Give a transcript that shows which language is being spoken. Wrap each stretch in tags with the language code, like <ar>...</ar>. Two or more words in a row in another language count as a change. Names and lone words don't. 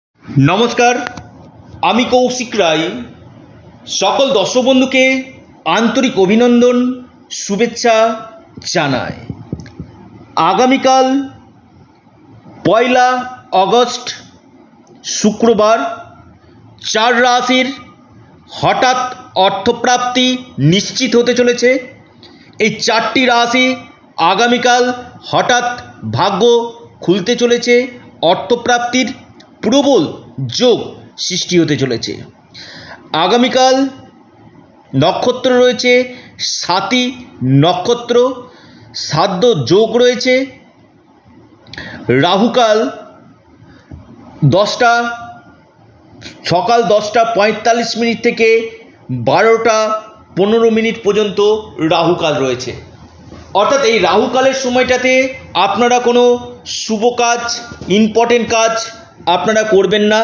<bn>নমস্কার আমি কৌশিক রায় সকল দর্শক বন্ধুকে আন্তরিক অভিনন্দন শুভেচ্ছা জানাই। আগামীকাল পয়লা আগস্ট শুক্রবার চার রাশির হঠাৎ অর্থপ্রাপ্তি নিশ্চিত হতে চলেছে। এই চারটি রাশি আগামীকাল হঠাৎ ভাগ্য খুলতে চলেছে, অর্থপ্রাপ্তির প্রবল যোগ সৃষ্টি হতে চলেছে। আগামীকাল নক্ষত্র রয়েছে স্বাতী নক্ষত্র, সাধ্য যোগ রয়েছে। রাহুকাল সকাল 10টা 45 মিনিট থেকে 12টা 15 মিনিট পর্যন্ত রাহুকাল রয়েছে। अर्थात এই রাহুকালের সময়টাতে আপনারা কোনো শুভ কাজ, ইম্পর্টেন্ট কাজ আপনারা করবেন না।</bn>